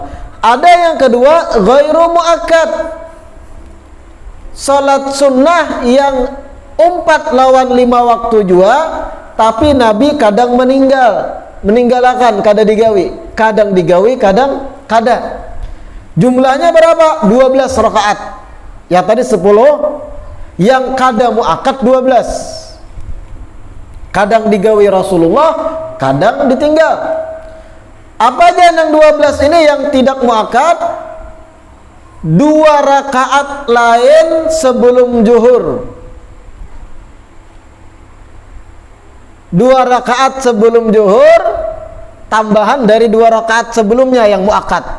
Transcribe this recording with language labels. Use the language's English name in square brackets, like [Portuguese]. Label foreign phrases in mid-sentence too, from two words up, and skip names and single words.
[Banjar] Ada yang kedua, ghairu muakkad. Salat sunnah yang 4 lawan 5 waktu juga, tapi Nabi kadang meninggalkan, kada digawi. Kadang digawi, kadang kada. [Indonesian] Jumlahnya berapa? 12 rakaat. [Banjar] Yang tadi 10, yang kada muakkad 12. Kadang digawi Rasulullah, kadang ditinggal. [Indonesian] Apa aja yang 12 ini yang tidak muakkad? 2 rakaat lain sebelum zuhur. 2 rakaat sebelum zuhur tambahan dari 2 rakaat sebelumnya yang muakkad.